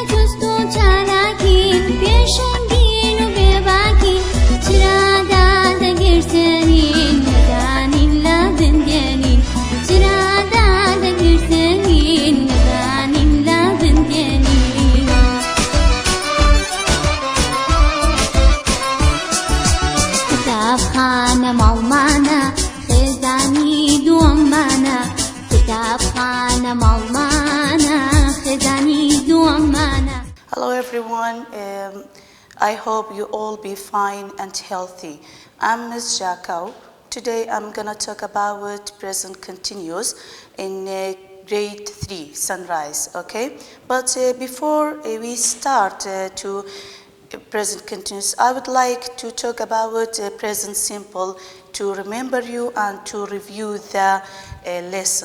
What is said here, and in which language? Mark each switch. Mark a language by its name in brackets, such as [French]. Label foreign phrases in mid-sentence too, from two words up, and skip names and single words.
[Central Kurdish] جوست و چالاکین پێشەنگین و بێباکین چرادا دەگرسێنین نەدانین لە بندێنین چرادا دەگرسێنین نەدانین لە بندێنین قوتابخانە ماڵمانە خێزانی دووەممانە قوتابخانە ماڵمانە خێزانی دووەممانە. [English] Hello everyone, I hope you all be fine and healthy. I'm Ms. Jacob. Today I'm going to talk about present continuous in grade 3, Sunrise, okay? But before we start to present continuous, I would like to talk about present simple to remember you and to review the lesson.